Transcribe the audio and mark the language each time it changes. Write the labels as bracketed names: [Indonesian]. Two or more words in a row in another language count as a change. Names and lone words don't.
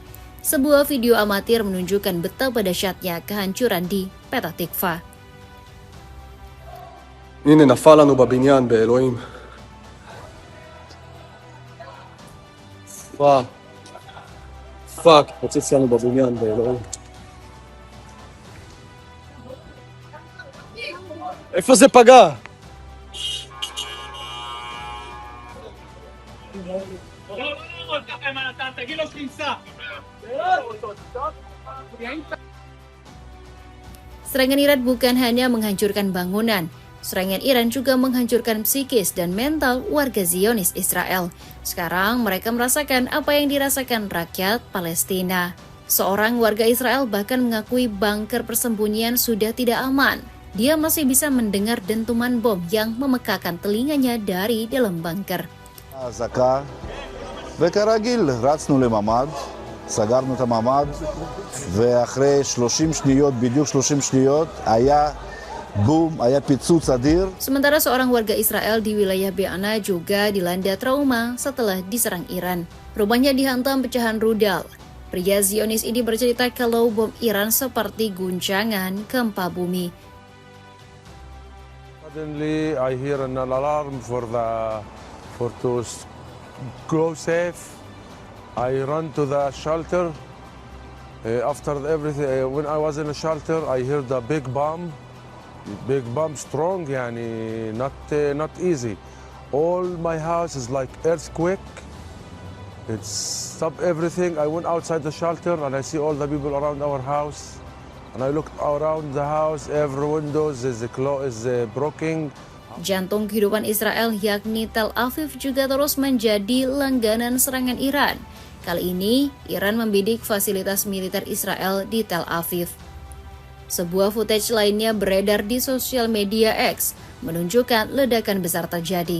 [Indonesian] Sebuah video amatir menunjukkan betapa dahsyatnya kehancuran di Petah Tikva. [Hebrew] הנה נפל לנו בבניין באלוהים. פאק, הציץ לנו בבניין באלוהים. איפה זה פגע? תגיד לו שייסע. [Indonesian] Serangan Iran bukan hanya menghancurkan bangunan, serangan Iran juga menghancurkan psikis dan mental warga Zionis Israel. Sekarang mereka merasakan apa yang dirasakan rakyat Palestina. Seorang warga Israel bahkan mengakui bunker persembunyian sudah tidak aman. Dia masih bisa mendengar dentuman bom yang memekakan telinganya dari dalam bunker. [Hebrew] אזעקה, וכרגיל רצנו לממ"ד, סגרנו את הממ"ד, ואחרי 30 שניות, בדיוק 30 שניות, היה בום, היה פיצוץ אדיר. [Indonesian] Sementara seorang warga Israel di wilayah Be'ana juga dilanda trauma setelah diserang Iran. Rumahnya dihantam pecahan rudal. Pria Zionis ini bercerita kalau bom Iran seperti guncangan gempa bumi. [English] Suddenly I hear an alarm for to go safe. I run to the shelter. After everything, when I was in the shelter, I heard the big bomb strong, yani not easy. All my house is like earthquake. It stopped everything. I went outside the shelter and I see all the people around our house. And I looked around the house, every window is broken. [Indonesian] Jantung kehidupan Israel yakni Tel Aviv juga terus menjadi langganan serangan Iran. Kali ini, Iran membidik fasilitas militer Israel di Tel Aviv. Sebuah footage lainnya beredar di sosial media X, menunjukkan ledakan besar terjadi.